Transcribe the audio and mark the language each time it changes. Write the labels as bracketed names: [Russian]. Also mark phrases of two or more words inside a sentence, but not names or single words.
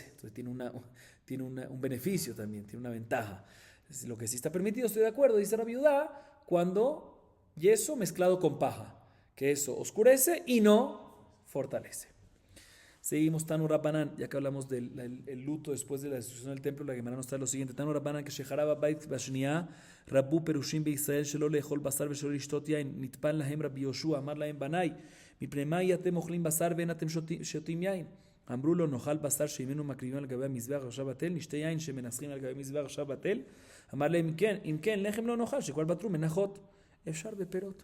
[Spanish] Entonces tiene un beneficio también, tiene una ventaja. Lo que sí está permitido, estoy de acuerdo, dice Rabbi Yehuda, cuando yeso mezclado con paja, que eso oscurece y no fortalece. Seguimos, [Hebrew] תנו רבנן, [Spanish] ya que hablamos del luto después de la destrucción del templo, la Gemara nos trae lo siguiente. [Hebrew] תנו רבנן, que כשחרב הבית בשנייה רבו פרושים בישראל, שלא לאכול בשר ושלא לשתות יין, נטפל להם רבי יהושע, אמר להם בניי, מפני אתם אוכלים בשר ואין אתם שותים יין. אמרו לו נאכל בשר שממנו מקריבים על גבי המזבח עכשיו בטל, נשתה יין שמנסחים על גבי המזבח עכשיו בטל. אמר להם אם כן לחם לא נאכל שכל בתרו מנחות, אפשר בפירות.